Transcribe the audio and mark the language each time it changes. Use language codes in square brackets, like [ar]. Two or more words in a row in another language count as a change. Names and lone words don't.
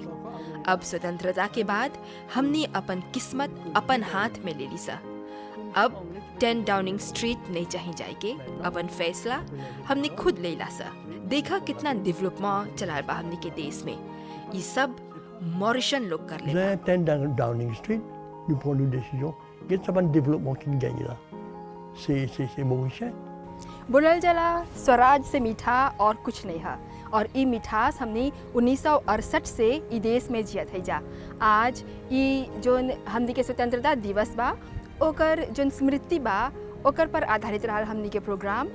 [bho] अब स्वतंत्रता के बाद हमने अपन किस्मत अपन हाथ में ले ली सा। अब 10 डाउनिंग स्ट्रीट नहीं चाहिए जाए के, अपन फैसला हमने खुद ले ला सा। देखा कितना डेवलपमेंट चला बा हमने के देश में। ये सब मॉरिशन लोग कर ले। [fr] 10 Downing Street, nous prenons une décision. Il y a un développement qui gagne là. C'est mauricien. [bho] बोलल जला स्वराज से मीठा और कुछ नहीं है, और ई मिठास हमने 1968 से ई देश में जियत है जा। आज ई जोन हमनी के स्वतंत्रता दिवस बा, ओकर जोन स्मृति बा, ओकर पर आधारित रहा हमनी के प्रोग्राम।